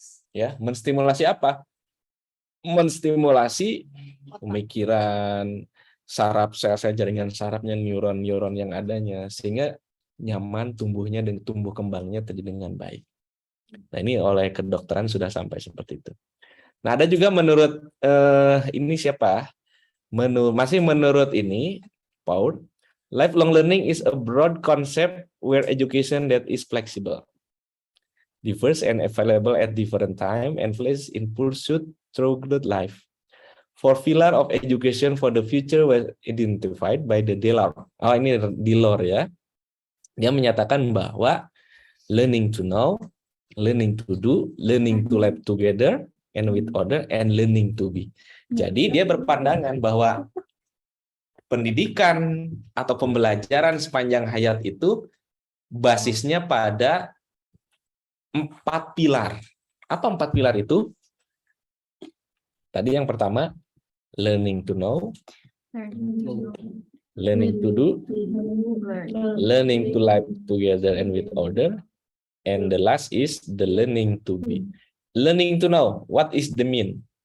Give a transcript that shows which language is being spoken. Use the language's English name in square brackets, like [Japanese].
[Indonesian] Ya, menstimulasi apa? Menstimulasi pemikiran, saraf sel-sel jaringan sarafnya, neuron-neuron yang adanya, sehingga nyaman tumbuhnya dan tumbuh kembangnya terjadi dengan baik. Nah, ini oleh kedokteran sudah sampai seperti itu. Nah, ada juga menurut ini siapa? Masih menurut ini Paul, [English] lifelong learning is a broad concept where education that is flexible, diverse and available at different time and place in pursuit throughout life. Four pillar of education for the future was identified by the Delors. [Indonesian] Oh, ini Delors ya. Dia menyatakan bahwa [English] learning to know, learning to do, learning to live together and with other, and learning to be. [Indonesian] Jadi dia berpandangan bahwa pendidikan atau pembelajaran sepanjang hayat itu basisnya pada 4 pilar. Apa 4 pilar itu? Tadi yang pertama, [English] learning to know, learning to do, learning to live together and with other, and the last is the learning to be. Learning to know, what is the mean?